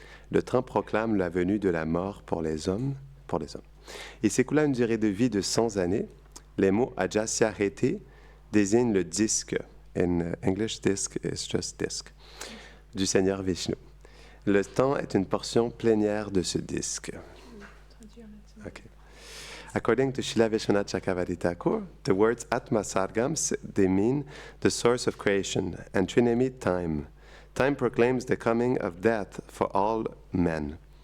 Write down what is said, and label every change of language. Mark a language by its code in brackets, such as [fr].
[fr] Le temps proclame la venue de la mort pour les hommes. Il s'écoula une durée de vie de 100 années. Les mots Ajasya Heti désignent le disque. [en] In English, disc is just disc. [fr] Du Seigneur Vishnu. Le temps est une portion plénière de ce disque. [en] Okay. According to Srila Vishwanath Chakravarti Thakur, the words Atma Sargam, they mean the source of creation, and Trinemi, time. Time proclaims the coming of death for all men.